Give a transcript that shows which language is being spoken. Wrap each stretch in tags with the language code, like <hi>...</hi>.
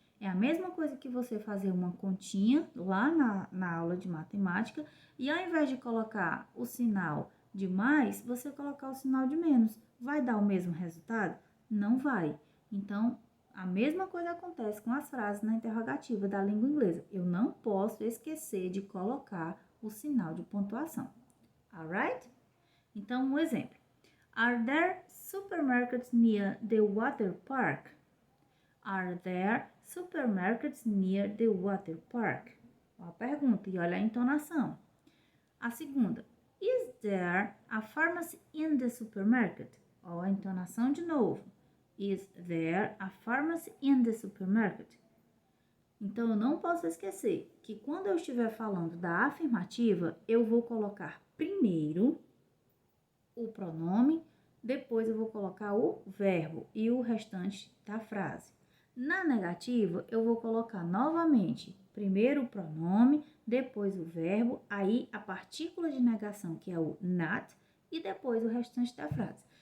<pt>É a mesma coisa que você fazer uma continha lá na aula de matemática e ao invés de colocar o sinal de mais, você colocar o sinal de menos. Vai dar o mesmo resultado? Não vai. Então, a mesma coisa acontece com as frases na interrogativa da língua inglesa. Eu não posso esquecer de colocar o sinal de pontuação. Alright? Então, um exemplo.</pt> <en>Are there supermarkets near the water park? Are there supermarkets near the water park?</en> <pt>Ó a pergunta e olha a entonação. A segunda.</pt> <en>Is there a pharmacy in the supermarket?</en> <pt>Ó a entonação de novo.</pt> <en>Is there a pharmacy in the supermarket?</en> <pt>Então, eu não posso esquecer que quando eu estiver falando da afirmativa, eu vou colocar primeiro o pronome, depois eu vou colocar o verbo e o restante da frase. Na negativa, eu vou colocar novamente primeiro o pronome, depois o verbo, aí a partícula de negação, que é o not, e depois o restante da frase.</pt>